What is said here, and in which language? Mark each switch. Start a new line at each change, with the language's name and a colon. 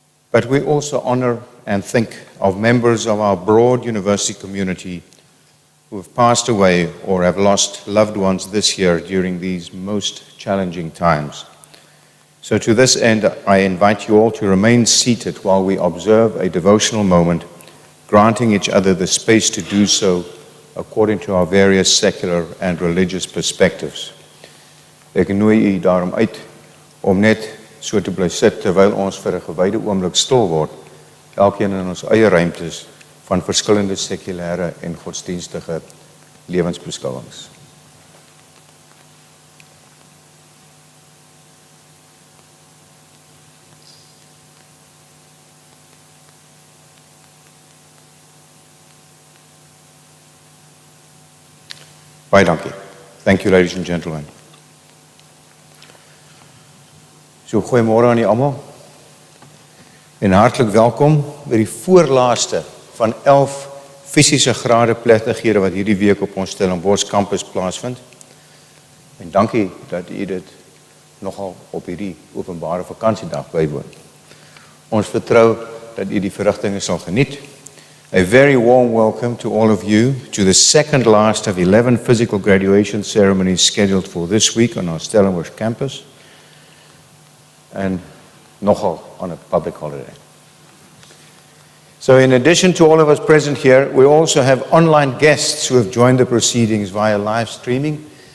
English: But we also honor and think of members of our broad university community who have passed away or have lost loved ones this year during these most challenging times. So to this end, I invite you all to remain seated while we observe a devotional moment, granting each other the space to do so according to our various secular and religious perspectives.
Afrikaans: Ek nooi u daarom uit om net so te bly sit terwyl ons vir 'n gewyde oomblik stil word, elkeen in ons eie ruimtes van verskillende sekulêre en godsdienstige lewensbeskouings. Baie dankie.
English: Thank you, ladies and gentlemen.
Afrikaans: So, goeiemôre aan julle almal. En hartlik welkom by die voorlaaste van 11 fisiese graadeplegtighede wat hierdie week op ons Stellenbosch kampus plaasvind. En dankie dat u dit nogal op hierdie openbare vakansiedag bywoon. Ons vertrou dat u die verrigtinge sal geniet.
English: A very warm welcome to all of you to the second last of 11 physical graduation ceremonies scheduled for this week on our Stellenbosch campus, and nogal on a public holiday. So in addition to all of us present here, we also have online guests who have joined the proceedings via live streaming.